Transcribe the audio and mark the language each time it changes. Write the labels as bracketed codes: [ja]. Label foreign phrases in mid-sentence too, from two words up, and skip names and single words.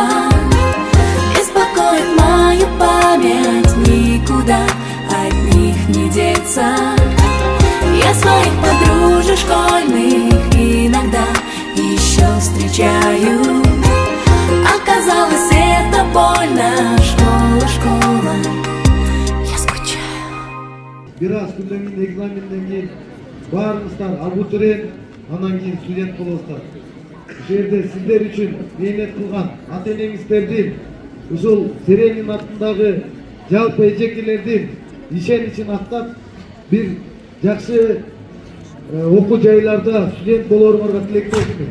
[ru] Беспокоит мою память, никуда от них не деться. Я своих подружек школьных иногда еще встречаю. Оказалось, это больно. Школа, школа, я скучаю. [ky] Бир аз күндөн кийин экзаменден кийин баарыңыздар абутурен, анан кийин студент болосуздар. Ушул жерде сиздер үчүн мээнет кылган ата-энеңиздердин, ушул Серенин атындагы жалпы эжекелердин ишеничин актап бир жакшы окуу жайларда студент болооруңарга тилектешмин.